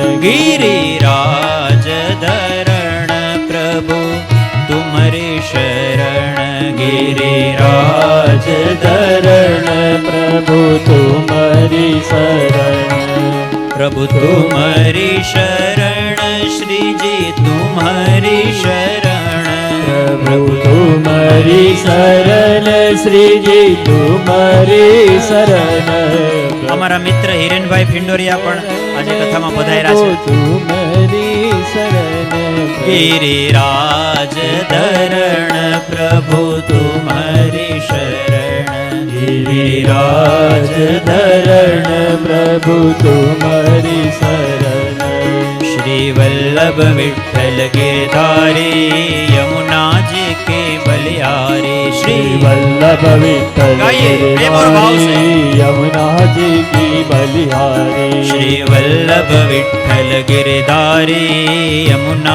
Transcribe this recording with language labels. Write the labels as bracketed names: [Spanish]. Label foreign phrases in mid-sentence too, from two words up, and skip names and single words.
[Hindi] गिरिराज धरण प्रभु तुम्हारी शरण, गिरिराज धरण प्रभु तुम्हारी शरण, प्रभु तुम्हारी शरण, श्री जी तुम्हारी शरण, प्रभु तुम्हारी शरण, श्री जी तुम्हारी शरण. [Gujarati] અમારા મિત્ર હિરેનભાઈ ફિંડોરિયા પણ આજે કથામાં પધાર્યા છે. [Hindi] तुम्हारी शरण, गिरिराज धरण प्रभु तुम्हारी शरण, गिरिराज धरण प्रभु तुम्हारी शरण, श्री वल्लभ विठ्ठल गिरधारी यमुना जी के बलिहारी, श्री वल्लभ विठ्ठल गिरधारी यमुना जी की बलिहारी, श्री वल्लभ विठ्ठल गिरधारी यमुना